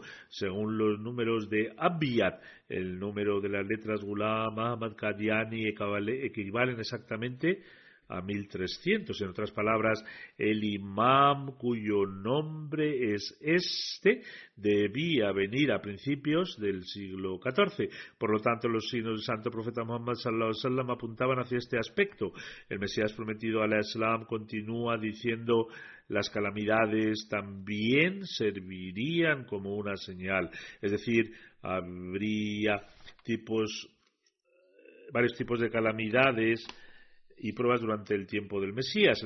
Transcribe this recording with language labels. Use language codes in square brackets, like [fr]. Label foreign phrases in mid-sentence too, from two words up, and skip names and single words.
[es] Según los números de Abiyat, el número de las letras Ghulam, Ahmad, Qadiani equivalen exactamente a 1300. En otras palabras, el imam cuyo nombre es este debía venir a principios del siglo XIV. Por lo tanto, los signos del santo profeta Muhammad [ar] صلى الله عليه وسلم [es] apuntaban hacia este aspecto. El Mesías prometido al Islam continúa diciendo: las calamidades también servirían como una señal. Es decir, habría varios tipos de calamidades y pruebas durante el tiempo del Mesías.